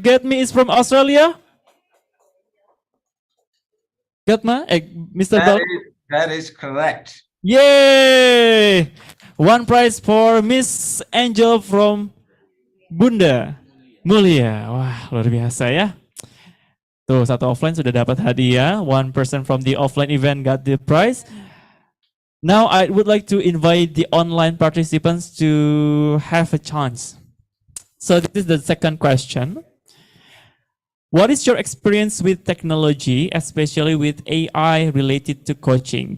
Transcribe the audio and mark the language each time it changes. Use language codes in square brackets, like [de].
[en] Get Me is from Australia? Get Me? Mr. Bala? That is correct. Yay! One prize for Miss Angel from Bunda Mulia. [id] Wah, luar biasa ya. Tuh, satu offline sudah dapat hadiah. [en] One person from the offline event got the prize. Now I would like to invite the online participants to have a chance. So this is the second question. What is your experience with technology, especially with AI related to coaching?